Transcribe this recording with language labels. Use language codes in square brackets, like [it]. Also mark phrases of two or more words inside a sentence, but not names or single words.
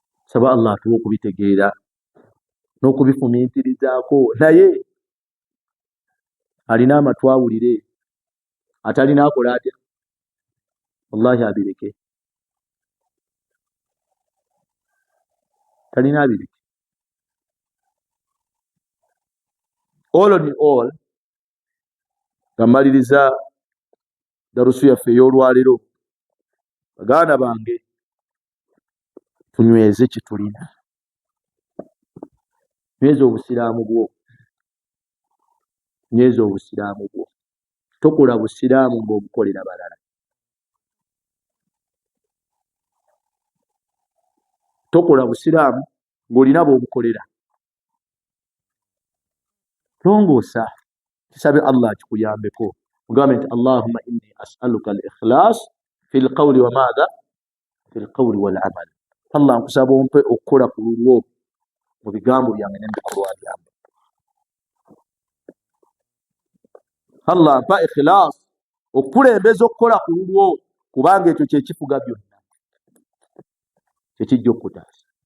[lg] saba Allah tuwe okubitegeera n'okubifumiitirizaako. Naye alina amatu awulire, atalina akola atya? Wallahi abireke, talina abireke. [en] All in all, [lg] gamaliriza darusu yaffe ey'olwaleero, baganda bange, tunyweze kye tulina. Nyweza obusiraamu bwo, nyweza obusiraamu bwo. Tokola busiraamu ng'obukolera balala. Tokola busiraamu ng'olina b'obukolera. Longoosa, kisabe Allah kikuyambeko. Mugambe nti [ar] اللهم إني أسألك الإخلاص في القول وماذا في القول والعمل. [lg] Allah nkusaba ompe okukola ku lulwo mu bigambo byange n'ebikolwa byange. Allah mpa ikhlaas, okukulembeza okukola ku lulwo, kubanga ekyo kye kifuga byonna, kye kijja okutaasa.